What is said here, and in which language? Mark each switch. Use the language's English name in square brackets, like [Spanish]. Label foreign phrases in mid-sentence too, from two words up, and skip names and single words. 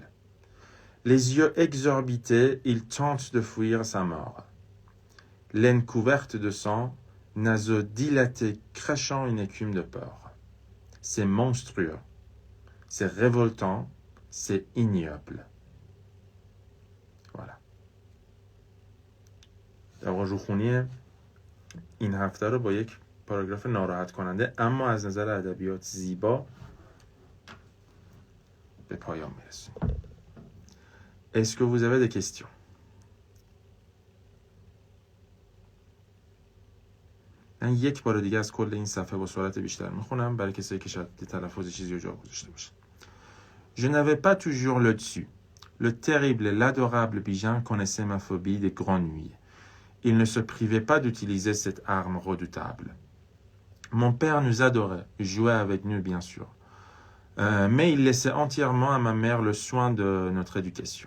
[French] Les yeux exorbités, il tente de fuir sa mort. Laine couverte de sang, naseaux dilatés, crachant une écume de peur. C'est monstrueux, c'est révoltant, c'est ignoble. Voilà. [Persian] در خونی این هفته رو با یک پاراگراف ناراحت کننده اما از نظر ادبیات زیبا به پایان میرسیم. [French] Est-ce que vous avez des questions? [Persian] من یک بار دیگه از کل این صفحه با سرعت بیشتر میخونم برای کسایی که شاید تلفظ چیزی رو جا گذاشته باشه. [French] Je n'avais pas toujours le dessus. Le terrible et l'adorable Bijan connaissait ma phobie des grandes nuits. Il ne se privait pas d'utiliser cette arme redoutable. Mon père nous adorait, jouait avec nous bien sûr. Mais il laissait entièrement à ma mère le soin de notre éducation.